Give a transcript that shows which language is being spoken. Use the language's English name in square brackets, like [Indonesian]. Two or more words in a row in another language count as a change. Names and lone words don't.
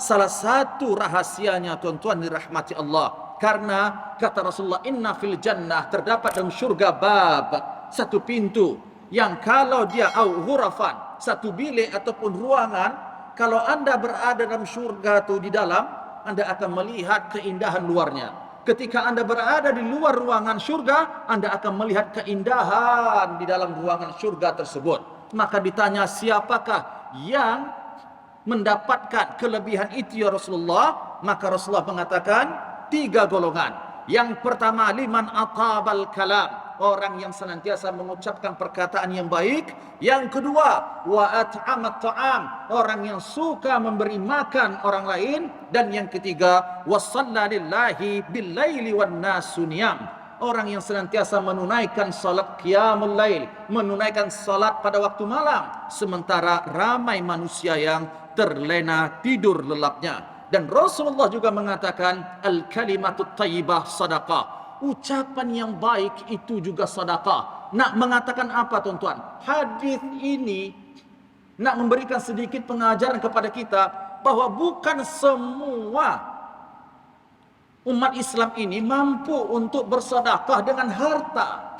[Malay] Salah satu rahasianya, tuan-tuan dirahmati Allah, karena kata Rasulullah, [Arabic] إن في الجنة, [Malay] terdapat dalam syurga bab, satu pintu yang kalau dia [Arabic] أو غرفا, [Malay] satu bilik ataupun ruangan, kalau anda berada dalam syurga tu, di dalam, anda akan melihat keindahan luarnya. Ketika anda berada di luar ruangan syurga, anda akan melihat keindahan di dalam ruangan syurga tersebut. Maka ditanya, siapakah yang mendapatkan kelebihan itu [Arabic] يا رسول الله? [Malay] Maka Rasulullah mengatakan 3 golongan. Yang pertama, [Arabic] لمن أطاب الكلام, [Malay] orang yang senantiasa mengucapkan perkataan yang baik. Yang kedua, [Arabic] وأطعم الطعام, [Malay] orang yang suka memberi makan orang lain. Dan yang ketiga, [Arabic] وصلى لله بالليل والناس نيام, [Malay] orang yang senantiasa menunaikan salat [Arabic] قيام الليل, [Malay] menunaikan salat pada waktu malam, sementara ramai manusia yang terlena tidur lelapnya. Dan Rasulullah juga mengatakan, [Arabic] الكلمة الطيبة صدقة, [Malay] ucapan yang baik itu juga sedekah. Nak mengatakan apa, tuan-tuan? Hadis ini nak memberikan sedikit pengajaran kepada kita bahwa bukan semua umat Islam ini mampu untuk bersedekah dengan harta.